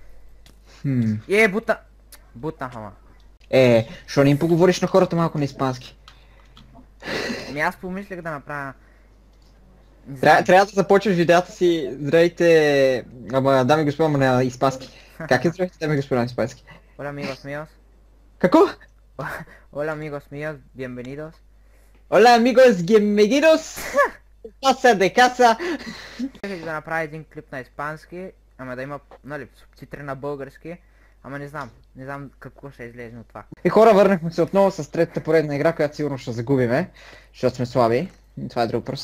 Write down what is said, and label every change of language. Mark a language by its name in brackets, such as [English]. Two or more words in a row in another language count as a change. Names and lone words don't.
[Bulgarian] Бутнаха ма. Що не им поговориш на хората малко на испански? Аз помислях да направя... Трябва да започваш видеята си, здравейте, дами и господа, на испански. Как е здравейте, дами и господа, на испански? [Spanish] Hola amigos míos. [Bulgarian] Какво? [Spanish] Hola amigos míos, bienvenidos. Hola amigos, bienvenidos. Pasa de casa. [Bulgarian] Исках да направя един клип на испански, ама да има, нали, субтитри на български, ама не знам какво ще излезе от това. Хора, върнахме се отново с третата поредна игра, която сигурно ще загубиме, защото сме слаби. Това е друг въпрос.